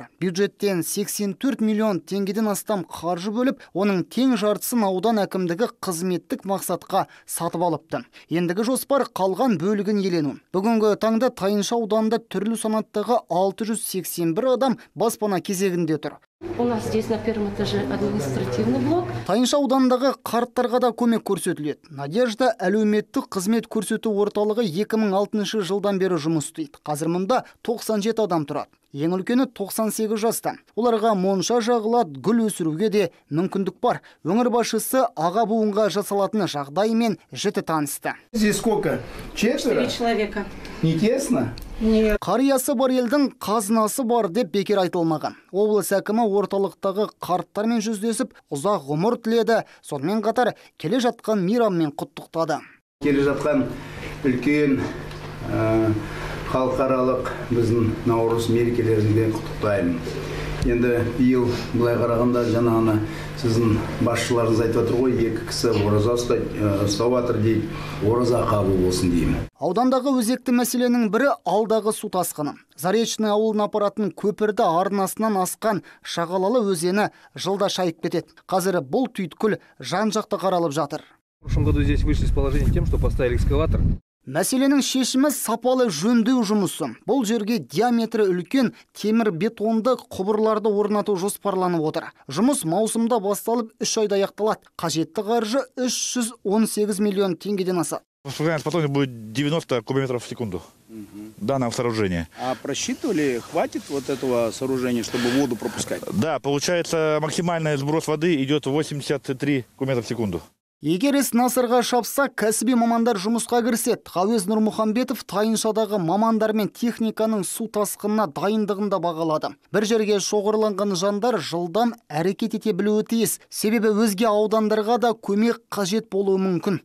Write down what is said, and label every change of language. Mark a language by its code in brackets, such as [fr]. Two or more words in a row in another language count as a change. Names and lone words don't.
[kk] Бюджеттен 84 миллион теңгеден астам қаржы бөліп, оның тең жартысын аудан әкімдігі қызметтік мақсатқа сатып алыпты. Ендігі жоспар қалған бөлігін иелену. Бүгінгі таңда Тайынша ауданында түрлі санаттағы 681 адам баспана кезегінде тұр. [ru] У нас здесь на первом этаже административный блок. [kk] Тайынша аудандағы қарттарға да көмек көрсетіледі. Надежда әлеуметтік қызмет көрсету орталығы 2006 жылдан бері жұмыс істейді. Қазір мұнда 97 адам тұрады. Ең үлкені 98 жаста. Оларға монша жағылады, гүл өсіруге де мүмкіндік бар. Өңір басшысы аға буынға жасалатын жағдаймен жіті танысты. [ru] Здесь сколько? 4 человека. Не тесно? Нет. [kk] Қариясы бар елдің қазынасы бар деп бекер айтылмаған. Облыс әкімі орталықтағы қарттармен жүздесіп, ұзақ ғұмыр тіледі. Сонымен қатар келе жатқан мейраммен құттықтады. Келе жатқан үлкен халықаралық біздің наурыз мерекелерінде құттықтаймын. Енді биыл былай қарағанда жаңағыны сіздің басшыларыңыз айтып отыр ғой, екі кісі ораза ұстап жатыр дейді, ораза қабыл болсын деймін. Аудандағы өзекті мәселенің бірі алдағы су тасқыны. Заречный ауылына апаратын көпірді арнасынан асқан Шағалалы өзені жылда шайып кетеді. Қазір бұл түйткіл жан-жақты қаралып жатыр. [ru] В прошлом году здесь вышли с положением тем, что поставили экскаватор. [kk] Мәселенің шешімі сапалы жөндеу жұмысы. Бұл жерге диаметрі үлкен темір бетонды құбырларды орнату жоспарланып отыр. Жұмыс маусымда басталып 3 айда аяқталады. Қажетті қаржы 318 миллион теңгеден асады. [ru] Потом будет 90 кубометров в секунду данного сооружения. А просчитывали, хватит вот этого сооружения, чтобы воду пропускать? Да, получается максимальный сброс воды идет 83 кубометра в секунду. [kk] Егер іс насырға шапса, кәсіби мамандар жұмысқа кіріседі. Ғауес Нұрмұхамбетов Тайыншадағы мамандар мен техниканың су тасқынына дайындығында бағалады. Бір жерге шоғырланған жандар жылдам әрекет ете білуі тиіс. Себебі өзге аудандарға да көмек қажет болуы мүмкін.